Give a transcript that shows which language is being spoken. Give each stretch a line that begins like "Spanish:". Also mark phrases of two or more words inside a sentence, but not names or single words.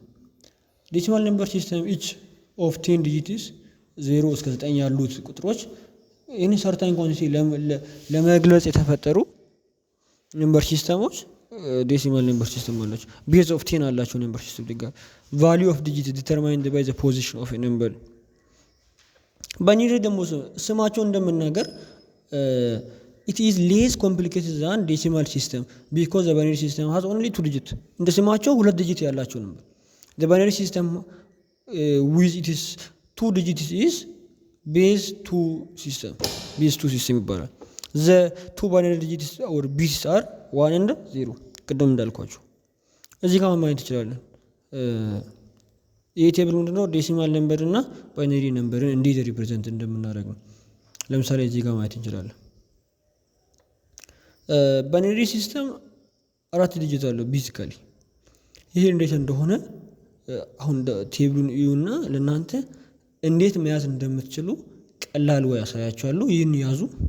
English: decimal number system each of 10 digits
Amharic: 0 እስከ 9 ያሉት ቁጥሮች ይህን
English: certain quantity
Amharic: ለመግለጽ የተፈጠሩ
English: number systems decimal number system አላቸው። base of 10 አላቸው number system ጋር value of digit determined by the position of a number።
Amharic: ባይነሪ ደግሞ ስማቸው እንደምናገር
English: it is less complicated than decimal system because the binary system has only 2 digit
Amharic: እንደ ስማቸው 2 ዲጂት ያላቸው ነበር
English: the binary system with it is 2 digits is base 2 system ይባላል the 2 binary digits or bits are 1 and 0
Amharic: ቅድም እንዳልኳችሁ እዚህ ጋር ማየት እንችላለን ይሄ ቴብል ምንድነው
English: decimal number
Amharic: እና
English: binary number
Amharic: እንዴት ሪፕሬዘንት እንደምናደርግ ነው ለምሳሌ እዚህ ጋር ማየት እንችላለን
English: binary system
Amharic: 4 ዲጂት አለው ቤዚካሊ ይሄ እንዴት እንደሆነ አሁን ቴብሉን ይዩና ለናንተ እንዴት መያዝ እንደምትችሉ ቀላል ወይ ያሳያችኋለሁ ይሄን ያዙ